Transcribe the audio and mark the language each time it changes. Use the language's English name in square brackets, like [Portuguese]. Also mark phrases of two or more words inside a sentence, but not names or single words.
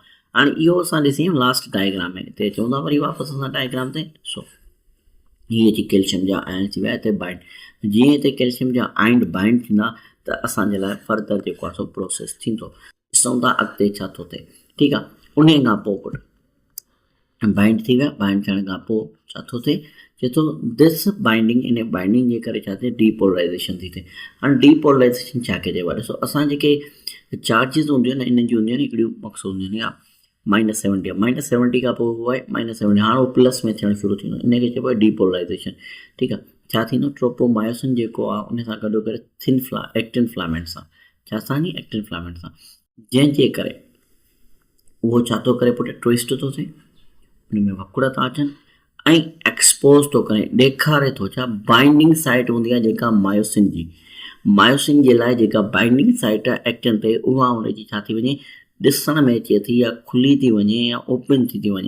[Sindhi] हाणे इहो असां ॾिसी [English] last diagram [Sindhi] में, हिते चवंदा वरी वापसि असां डायग्राम ते, ॾिसो हीअ अची कैल्शियम जा आयन थी विया हिते बाइंड। जीअं हिते कैल्शियम जा आयन बाइंड थींदा त असांजे लाइ फर्दर जेको आहे सो प्रोसेस थींदो। ॾिसूं था अॻिते छा थो थिए, ठीकु आहे। उन खां पोइ पुट बाइंड थी विया, बाइंड थियण खां पोइ छा थो थिए, चए थो [English] this binding, [Sindhi] इन बाइंडिंग जे करे छा थिए, डीपोलराइज़ेशन थी थिए। हाणे डीपोलराइज़ेशन छा कजे, ॾिसो असां जेके चार्जिस हूंदियूं आहिनि इन्हनि जी हूंदियूं आहिनि हिकिड़ियूं मक़सदु हूंदियूं आहिनि, या -70 आहे, -70 खां पोइ उहो आहे -70, हाणे उहो प्लस में थियणु शुरू थींदो, इनखे चइबो आहे डीपोलराइज़ेशन, ठीकु आहे। छा थींदो, ट्रोपोमायोसिन जेको आहे उन सां गॾु करे [English] actin filament [Sindhi] सां, छा सां, [English] actin filament [Sindhi] सां, जंहिंजे करे उहो छा थो करे पुटु ट्विस्ट थो थिए, उन में वकुड़ था अचनि ऐं एक्सपोज़ थो करे, ॾेखारे थो छा [English] binding site [Sindhi] हूंदी आहे जेका मायोसिन जी, मायोसिन जे लाइ जेका [English] binding site [Sindhi] आहे एक्टिन ते, उहा उनजी छा थी वञे ॾिसण में अचे थी या खुली थी वञे या ओपन थी वञे।